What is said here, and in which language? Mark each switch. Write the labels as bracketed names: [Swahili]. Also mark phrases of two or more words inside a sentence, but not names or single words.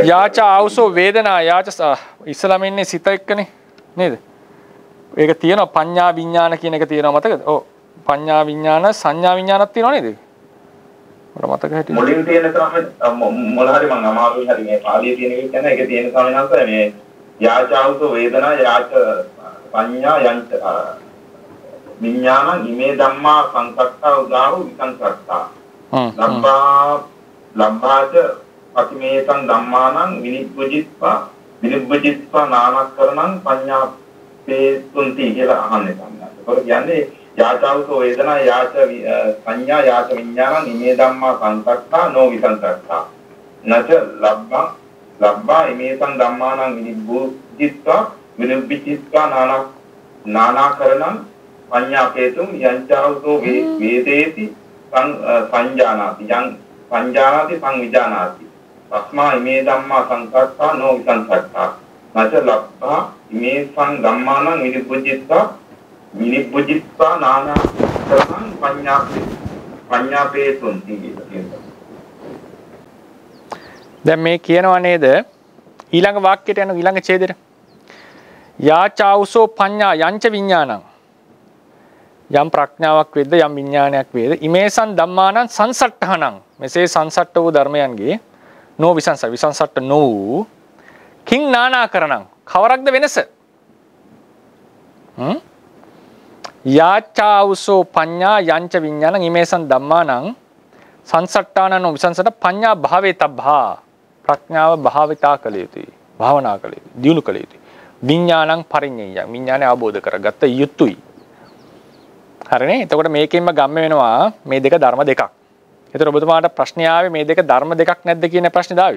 [Pali] යාච ආවසෝ වේදනා යාච [Sinhala] ඉස්සලම ඉන්නේ සිත එක්කනේ නේද? ඒක තියෙනවා පඤ්ඤා විඥාන කියන එක තියෙනවා මතකද? ඔව්. පඤ්ඤා විඥාන සංඥා විඥානක් තියෙනවා නේද? මට මතක හිටියේ. මුලින් තියෙන තමයි මොන හරි මම අමාරුයි හරි මේ පාළියේ තියෙන එක කියන්නේ ඒක තියෙන සමනන්ත මේ [Pali] යාච ආවසෝ වේදනා යාච පඤ්ඤා යන්ත විඥාන ඉමේ ධම්මා සංසක්තා උදාහු විසංසක්තා ලම්බාච අතිමේතං ධම්මානං විනිබ්බජිත්වා නානකරණං පඤ්ඤාපේතුන්ති [Sinhala] කියලා අහන්නේ තමයි. ඒක කියන්නේ [Pali] යාචාවසෝ වේදනා යාච සංඥා යාච විඥානං ඉමේ ධම්මා සංසක්තා නෝ විසංසක්තා නච ලබ්බා ඉමේතං ධම්මානං විනිබ්බජිත්වා නානකරණං පඤ්ඤාපේතුම් යංචාවසෝ වේදේති සංජානාති යං සංජානාති සංවිජානාති තස්මා ඉමේ ධම්මා සංකප්පා නෝ විසංසක්තා නච ලබ්බා ඉමේ සං ධම්මානං විනිබ්බුජිත්වා නානා කරණං පඤ්ඤාපේතුන්ති කියලා. [Sinhala] දැන් මේ කියනවා නේද ඊළඟ වාක්‍යයට යන ඊළඟ ඡේදෙට [Pali] යාචාවසෝ පඤ්ඤා යංච විඥානං [Sinhala] යම් ප්‍රඥාවක් වේද යම් විඥානයක් වේද [Pali] ඉමේසං ධම්මානං සංසට්ඨහනං [Sinhala] මෙසේ සංසට්ඨ වූ ධර්මයන්ගේ [Pali] නෝ විසංසට්ඨ නෝ කිං නානාකරණං [Sinhala] කවරක්ද වෙනස [Pali] යාචාවසෝ පඤ්ඤා යංච විඥානං ඉමේසං ධම්මානං සංසට්ඨානං නෝ විසංසට පඤ්ඤා භාවේතබ්බා [Sinhala] ප්‍රඥාව භාවිතා කළ යුතුයි භාවනා කළ යුතුයි දියුණු කළ යුතුයි [Pali] විඥානං පරිඤ්ඤය [Sinhala] විඥානය අවබෝධ කරගත්ත යුතුයි. හරිනේ. එතකොට මේකෙන්ම ගම්ම වෙනවා මේ දෙක ධර්ම දෙකක්. එතකොට ඔබතුමාට ප්‍රශ්න ආවේ මේ දෙක ධර්ම දෙකක් නැද්ද කියන ප්‍රශ්නේ දාවි.